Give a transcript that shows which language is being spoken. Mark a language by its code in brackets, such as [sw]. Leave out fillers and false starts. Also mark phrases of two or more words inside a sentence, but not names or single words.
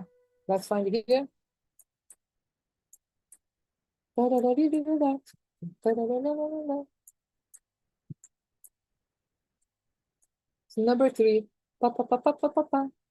[en] Let's find it here. Ta da da dee dee da da. Ta da da da da da da. So number 3. Pa pa pa pa pa pa pa.